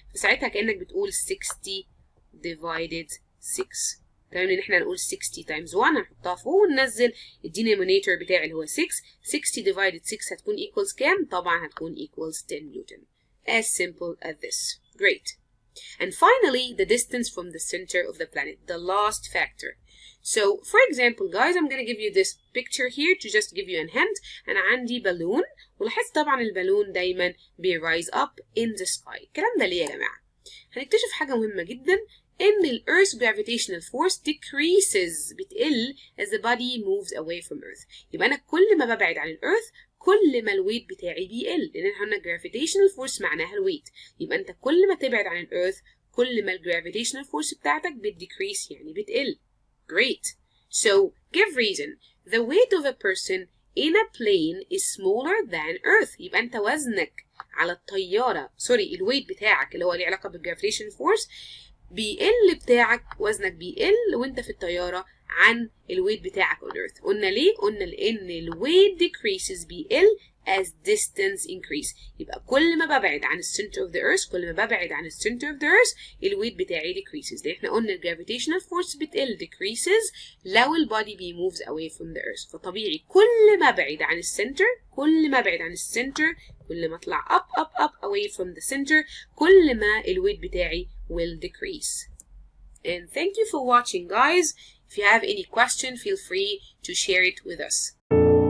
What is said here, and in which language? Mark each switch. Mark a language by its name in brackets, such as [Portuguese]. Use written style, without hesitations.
[Arabic] فساعتها كأنك بتقول [English] 60 divided 6. [Arabic] تمام ان احنا هنقول [English] 60 times 1 [Arabic] هنحطها فوق وننزل الدينومينيتور بتاعي اللي هو 6. [English] 60 divided 6 [Arabic] هتكون equals كام؟ طبعا هتكون equals 10 نيوتن. [English] As simple as this. Great. And finally, the distance from the center of the planet, the last factor. So, for example, guys, I'm going to give you this picture here to just give you a hint. [Arabic] أنا عندي بالون ولاحظت طبعا البالون دايما [English] rise up in the sky. [Arabic] الكلام ده ليه يا جماعة؟ هنكتشف حاجة مهمة جدا إن ال [English] Earth's gravitational force decreases [Arabic] بتقل [English] as the body moves away from Earth. [Arabic] يبقى أنا كل ما ببعد عن الأرث كل ما الويت بتاعي بيقل، لأن احنا قلنا gravitational force معناها الويت. يبقى أنت كل ما تبعد عن الأرث كل ما الجرافيتيشنال فورس بتاعتك بتديكريس يعني بتقل. [English] Great. So give reason. The weight of a person in a plane is smaller than Earth. [Arabic] يبقى أنت وزنك على الطيارة الويت بتاعك اللي هو له علاقة بالجرافيتيشنال فورس بيقل بتاعك، وزنك بيقل وانت في الطيارة عن الويت بتاعك [English] on Earth. [Arabic] قلنا ليه؟ قلنا لأن الويت decreases بيقل [English] as distance increase. [Arabic] يبقى كل ما ببعد عن السنتر [English] of the earth [Arabic] كل ما ببعد عن السنتر of the earth الويت بتاعي decreases. لأن احنا قلنا الجرافيتيشنال فورس بتقل decreases لو البادي [English] moves away from the earth. [Arabic] فطبيعي كل ما ابعد عن السنتر كل ما اطلع [English] up away from the center [Arabic] كل ما الويت بتاعي [English] will decrease. And thank you for watching guys. If you have any question feel free to share it with us.